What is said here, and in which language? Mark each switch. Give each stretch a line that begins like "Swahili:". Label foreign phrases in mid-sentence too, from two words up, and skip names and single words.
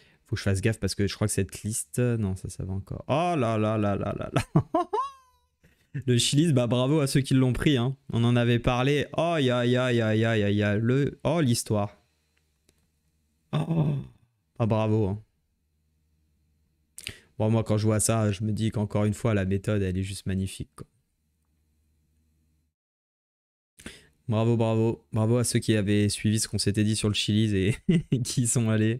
French: Faut que je fasse gaffe parce que je crois que cette liste... Non, ça va encore. Oh là là là là là là. Le Chili's, bah bravo à ceux qui l'ont pris. Hein. On en avait parlé. Oh, ya, ya, ya, ya, ya, ya. Oh, l'histoire. Oh. Ah, bravo. Hein. Bon, moi, quand je vois ça, je me dis qu'encore une fois, la méthode, elle est juste magnifique. Quoi. Bravo, bravo. Bravo à ceux qui avaient suivi ce qu'on s'était dit sur le Chili's et qui y sont allés.